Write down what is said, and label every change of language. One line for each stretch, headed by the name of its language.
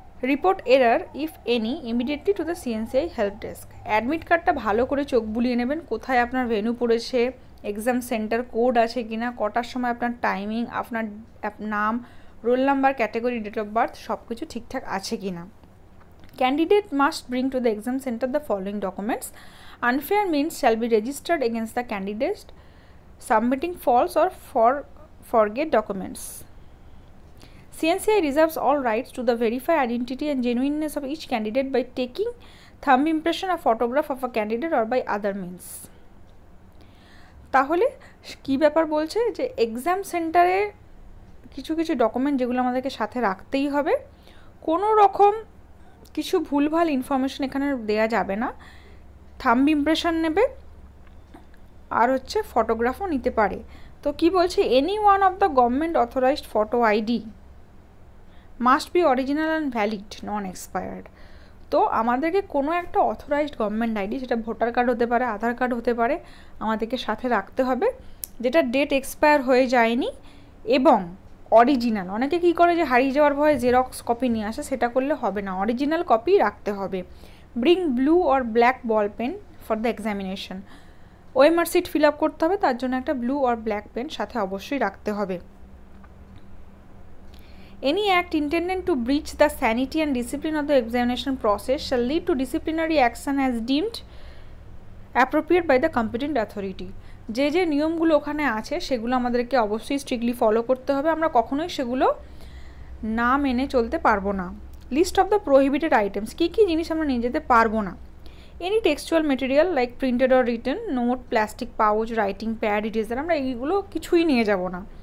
English: Report error if any immediately to the CNCI help desk.
Bangla: Admit কার্ডটা ভালো করে চোখ বুলিয়ে নেবেন, কোথায় আপনার ভেন্যু পড়েছে, এক্সাম সেন্টার কোড আছে কিনা, কটার সময় আপনার টাইমিং, আপনার নাম, roll number, category, date of birth সব কিছু ঠিকঠাক আছে কিনা।
English: Candidate must bring to the exam center the following documents. Unfair means shall be registered against the candidate submitting false or forged documents. CNCI reserves all rights to the verify identity and genuineness of each candidate by taking thumb impression or photograph of a candidate or by other means.
Bangla: তাহলে কি ব্যাপার বলছে যে exam সেন্টারে কিছু কিছু document যেগুলো আমাদেরকে সাথে রাখতেই হবে, কোনো রকম কিছু ভুলভাল ইনফরমেশন এখানে দেয়া যাবে না। থাম্ব ইমপ্রেশন নেবে আর হচ্ছে ফটোগ্রাফও নিতে পারে। তো কি বলছে,
English: Any one of the government authorised photo ID must be original and valid non expired.
Bangla: তো আমাদেরকে কোনো একটা অথরাইজড গভর্নমেন্ট আইডি, সেটা ভোটার কার্ড হতে পারে, আধার কার্ড হতে পারে, আমাদেরকে সাথে রাখতে হবে, যেটা ডেট এক্সপায়ার হয়ে যায়নি এবং অরিজিনাল। অনেকে কী করে যে হারিয়ে যাওয়ার ভয়ে জেরক্স কপি নিয়ে আসে, সেটা করলে হবে না, অরিজিনাল কপি রাখতে হবে।
English: Bring blue or black ball pen for the examination.
Bangla: OMR sheet fill up করতে হবে, তার জন্য একটা ব্লু অর ব্ল্যাক পেন সাথে অবশ্যই রাখতে হবে।
English: Any act intended to breach the sanity and discipline of the examination process shall lead to disciplinary action as deemed appropriate by the competent authority.
Bangla: যে যে নিয়মগুলো ওখানে আছে সেগুলো আমাদেরকে অবশ্যই স্ট্রিক্টলি ফলো করতে হবে, আমরা কখনোই সেগুলো না মেনে চলতে পারবো না।
English: list of the prohibited items,
Bangla: কী কী জিনিস আমরা নিয়ে যেতে পারবো না।
English: any textual material like printed or written, note, plastic pouch, writing pad, eraser,
Bangla: আমরা এইগুলো কিছুই নিয়ে যাব না।